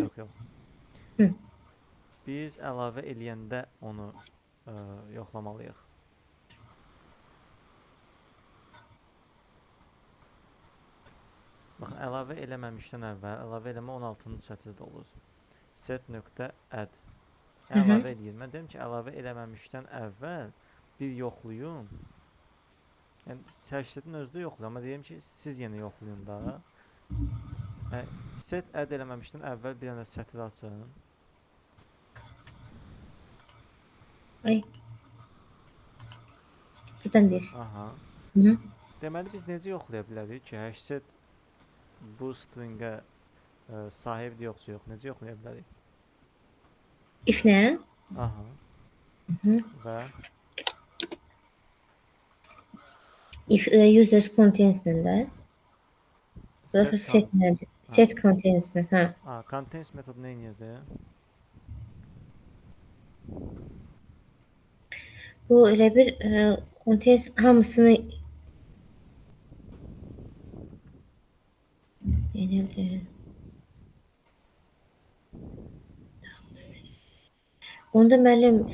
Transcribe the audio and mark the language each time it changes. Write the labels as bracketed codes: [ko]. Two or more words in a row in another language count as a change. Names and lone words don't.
[az] Yox. Hı. Biz əlavə eləyəndə onu yoxlamalıyıq. Baxın, əlavə eləməmişdən əvvəl, əlavə eləmə 16-cı sətirdə olur. [en] Set.add Hı -hı. [az] əlavə eləyir. Mən deyim ki, əlavə eləməmişdən əvvəl bir yoxlayın. Yəni, səhşətin özü də yoxlayın, amma deyim ki, siz yenə yoxlayın da. [en] Set add [az] eləməmişdən əvvəl bir dənə sətir açın. Ay. Buradan deyirsən. Aha. Hı -hı. Deməli, biz necə yoxlaya bilərik ki, hashtag bu stringə sahibdir yoxsa yox? Necə yoxlaya bilərik? If nə? Aha. Hı -hı. Və [en] If users contains-lə də. [az] set Set nədir? ha. [en] Set contains-lə, [az] hə. Contains metodu nə edirdi? Bu elə bir contains hamısını yenildir. Onda müəllim